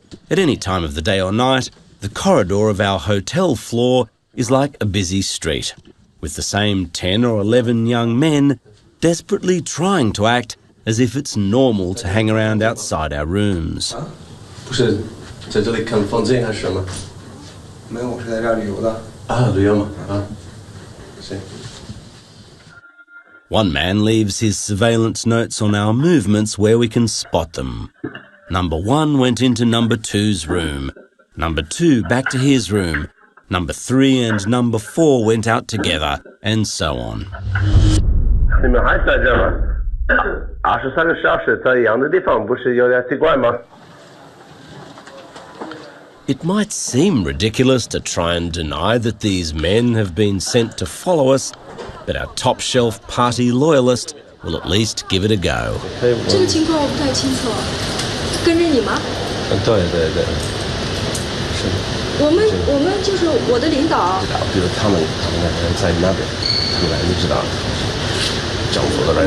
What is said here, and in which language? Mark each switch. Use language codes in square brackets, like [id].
[en] At any time of the day or night, the corridor of our hotel floor is like a busy street, with the same 10 or 11 young men desperately trying to act as if it's normal to hang around outside our rooms. [zh] 不是在这里看风景还是什么？没有，我是在这儿旅游的。啊，旅游嘛，啊，行。 [en] One man leaves his surveillance notes on our movements where we can spot them. Number 1 went into number 2's room. Number 2 back to his room. Number 3 and number 4 went out together, and so on. [zh] 你们还在这吗？23个小时在一样的地方，不是有点奇怪吗？ [en] It might seem ridiculous to try and deny that these men have been sent to follow us, but our top-shelf party loyalist will at least give it a go. [zh] 这个情况我不太清楚，跟着你吗？对对对，是。我们就是我的领导。知道，比如他们那人在那边，他们来你知道，政府的人。